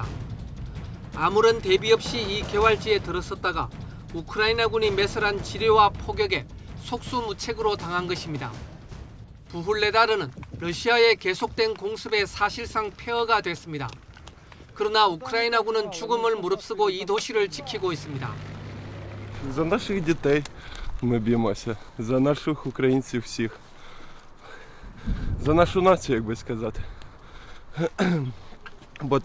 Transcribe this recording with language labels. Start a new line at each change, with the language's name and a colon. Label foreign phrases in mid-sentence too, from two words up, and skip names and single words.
Korean: 아무런 대비 없이 이 개활지에 들어섰다가 우크라이나군이 매설한 지뢰와 포격에 속수무책으로 당한 것입니다. 부훌레다르는 러시아의 계속된 공습에 사실상 폐허가 됐습니다. 그러나 우크라이나군은 죽음을 무릅쓰고 이 도시를 지키고 있습니다.
Ukrainian: За наших дітей ми б'ємося, за наших українців всіх, за нашу націю, як би сказати.